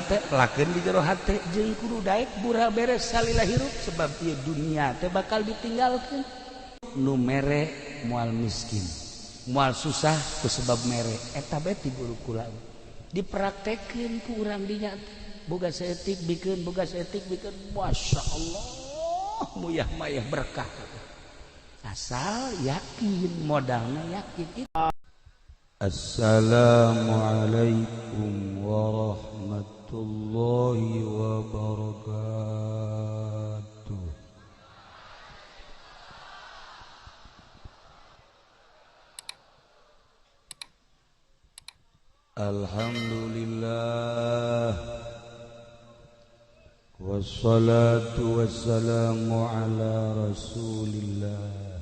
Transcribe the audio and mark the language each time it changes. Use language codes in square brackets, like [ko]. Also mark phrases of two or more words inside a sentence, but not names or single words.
[su] hate lakeun di jero hate jeung kudu daek bura beres salila hirup sebab ieu dunia teh bakal ditinggalkeun nu mere moal miskin moal susah ku sebab mere eta bae ti guru kula dipraktekeun ku urang dinya boga saeutik bikeun boga saeutik bikeun masyaallah muyah mayah berkah asal yakin modalnya yakin. [ar] السلام عليكم ورحمة الله وبركاته. الحمد لله والصلاة والسلام على رسول الله